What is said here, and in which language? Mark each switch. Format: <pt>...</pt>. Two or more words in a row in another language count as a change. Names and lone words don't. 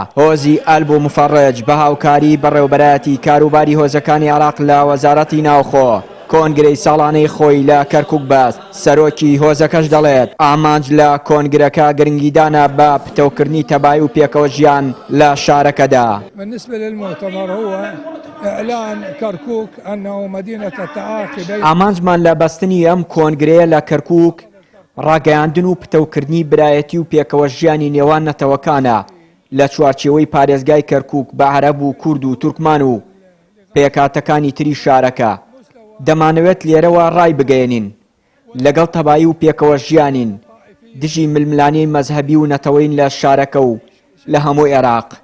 <ckb>هۆزی ئەلبوو مفەڕج بە هاوکاری بەڕێوەبەرایەتی کاروباری هۆزەکانی عێراق لە وەزارەتی ناوخۆ کۆنگرەی ساڵانەی خۆی لە کەرکووک بەست. سەرۆکی هۆزەکەش دەڵێت ئامانج لە کۆنگرەکە گرنگیدانە بە پتەوکردنی تەبای و پێکەوە ژیان لە شارەکەدا.</ckb> <ar>بالنسبة للمؤتمر هو إعلان كركوك أنه مدينة التعاقي.</ar> <ckb>ئامانجمان لە بەستنی ئەم کۆنگرەیە لە کەرکووک ڕاگەیاندن و پتەوکردنی برایەتی و پێکەوە ژیانی نێوان نەتەوەکانە لە چوارچێوەی پارێزگای کەرکووک بە عەرەب و کورد و تورکمان و پێکهاتەکانی تری شارەکە. دەمانەوێت لێرەوە ڕای بگەێنین لەگەڵ تەبایی و پێکەوە ژیانین دژی ململانەی مەزهەبی و نەتەوەین لە شارەکە و لە هەموو عێراق.</ckb>